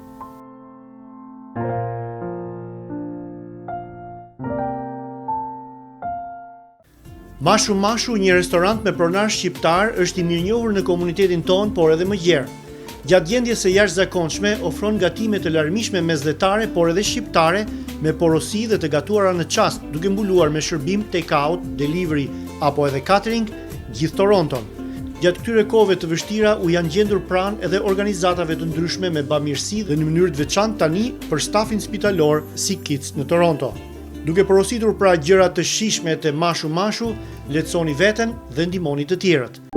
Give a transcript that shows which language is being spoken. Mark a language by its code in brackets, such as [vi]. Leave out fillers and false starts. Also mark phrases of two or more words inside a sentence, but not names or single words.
[sq] Mashu, një restorant me pronar shqiptar, është i mirënjohur në komunitetin ton, por edhe më gjerë. Gjatë gjendjes së jashtëzakonshme ofron gatime të larmishme mesdhetare, por edhe shqiptare, me porosi dhe të gatuara në çast, duke mbuluar me shërbim [en] take-out, delivery [sq] apo edhe catering gjithë Toronton. Gjatë këtyre kohëve të vështira u janë gjendur pranë edhe organizatave të ndryshme me bamirësi dhe në mënyrë të veçantë tani për stafin spitalor si Kids në Toronto. Duke porositur pra gjëra të shijshme të mashu, lehtësoni veten dhe ndihmoni të tjerët.